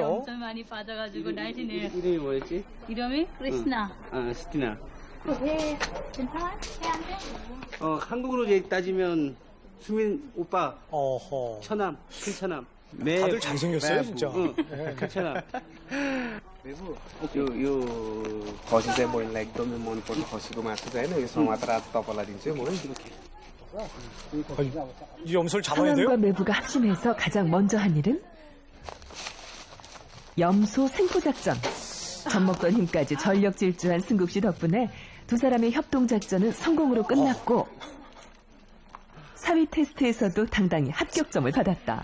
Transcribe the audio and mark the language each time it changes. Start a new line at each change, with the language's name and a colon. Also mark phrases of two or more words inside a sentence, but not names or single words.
Korean: 엄청 많이 빠져가지고 날씬해요. 이름이 뭐였지? 이름이 크리스나. 스티나. 괜찮아? 해안 돼? 한국으로 이제 따지면 수민 오빠 어허. 처남, 큰 처남. 다들 잘생겼어요, 진짜. 응, 큰 처남.
Nepali: यो खसी चाहिँ मैले एकदमै मनपर्ने खसीको मासु चाहिँ होइन यो समातेर आज तपाईँलाई दिन्छु म
Korean: 이 염소를 잡아야 돼요? 상황과 매부가 합심해서 가장 먼저 한 일은 염소 생포작전. 젖먹던 힘까지 전력 질주한 승국 씨 덕분에 두 사람의 협동작전은 성공으로 끝났고 사위 테스트에서도 당당히 합격점을 받았다.